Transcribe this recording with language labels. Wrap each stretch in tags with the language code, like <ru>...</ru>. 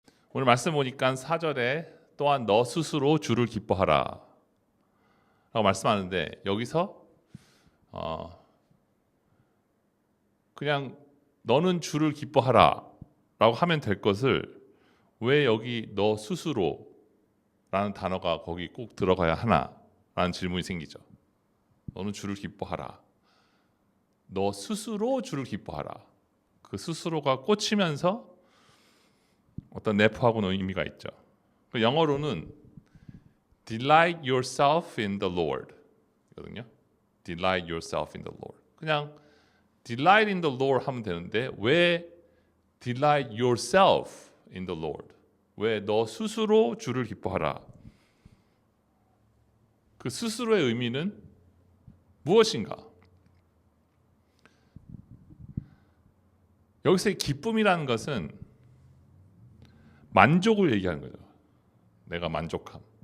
<ko>오늘 말씀 보니까 4절에 또한 너 스스로 주를 기뻐하라 라고 말씀하는데, 여기서 그냥 너는 주를 기뻐하라 라고 하면 될 것을 왜 여기 너 스스로 라는 단어가 거기 꼭 들어가야 하나 라는 질문이 생기죠. 너는 주를 기뻐하라, 너 스스로 주를 기뻐하라. 그 스스로가 꽂히면서 어떤 내포하고는 의미가 있죠. 영어로는</ko> <en>delight yourself in the Lord</en> <ko>거든요.</ko> <en>delight yourself in the Lord.</en> <ko>그냥</ko> <en>delight in the Lord</en> <ko>하면 되는데 왜</ko> <en>delight yourself in the Lord?</en> <ko>왜 너 스스로 주를 기뻐하라? 그 스스로의 의미는 무엇인가? 여기서의 기쁨이라는 것은 만족을 얘기하는 거죠. 내가 만족함.</ko>